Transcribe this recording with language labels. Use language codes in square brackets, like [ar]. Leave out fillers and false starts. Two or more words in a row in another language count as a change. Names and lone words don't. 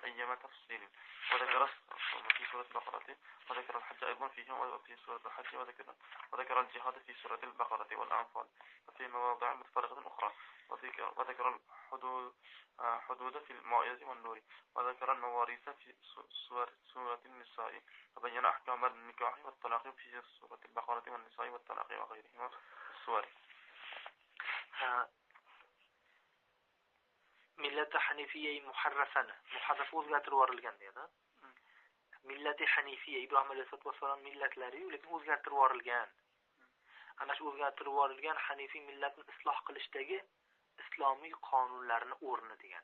[ar] أيام تفصيل، وذكر في سورة البقرة، وذكر الحج أيضا في سورة الحج، وذكر الجهاد في سورة البقرة والأنفال وفي مواضع متفرقة أخرى، وذكر الحدود في المائدة والنور، وذكر المواريث في سورة النساء، وبين أحكام النكاح والطلاق في سورة البقرة والنساء والطلاق وغيرهما السور. [uz] millat hanifiyyi muharraf o'zgartirib yuborilgan deydi. Millat hanifiyya Ibrohim [ar] عليه الصلاة والسلام [uz] millatlari lekin o'zgartirib yuborilgan. Ana shu o'zgartirib yuborilgan hanifiy millatni isloh qilishdagi islomiy qonunlarni o'rni degan.